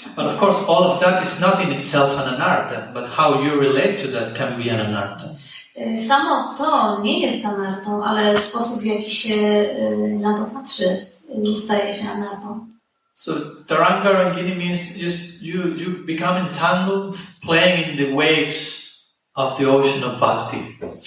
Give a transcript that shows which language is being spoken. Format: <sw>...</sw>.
<en>But of course, all of that is not in itself an anartha, but how you relate to that can be an anartha.</en> <pl>Samo to nie jest anartą, ale sposób, w jaki się na to patrzy, staje się anartą.</pl> <en>So Taranga Rangini means just you become entangled playing in the waves of the ocean of bhakti.</en>